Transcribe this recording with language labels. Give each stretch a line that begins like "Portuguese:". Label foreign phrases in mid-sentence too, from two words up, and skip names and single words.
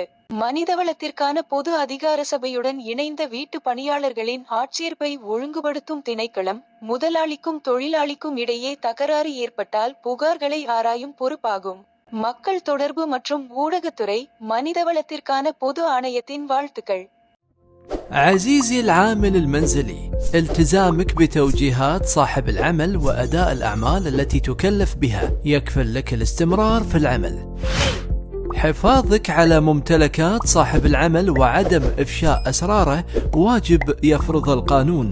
Tamil: மனிதவளத்திற்கான பொது அதிகார சபையுடன் இணைந்த வீட்டு பணியாளர்களின் ஆட்சேர்ப்பை ஒழுங்குபடுத்தும் திணைக்களம் முதலாளிக்கும் தொழிலாளிக்கும் இடையே தகராறு ஏற்பட்டால் புகார்களை ஆராயும் பொறுப்பாகும். மக்கள் தொடர்பு மற்றும் ஊடகத்துறை மனிதவளத்திற்கான பொது ஆணையத்தின் வாழ்த்துக்கள்.
Arabic: عزيزي العامل المنزلي، التزامك بتوجيهات صاحب العمل وأداء الأعمال التي تكلف بها يكفل لك الاستمرار في العمل. حفاظك على ممتلكات صاحب العمل وعدم إفشاء أسراره واجب يفرض القانون.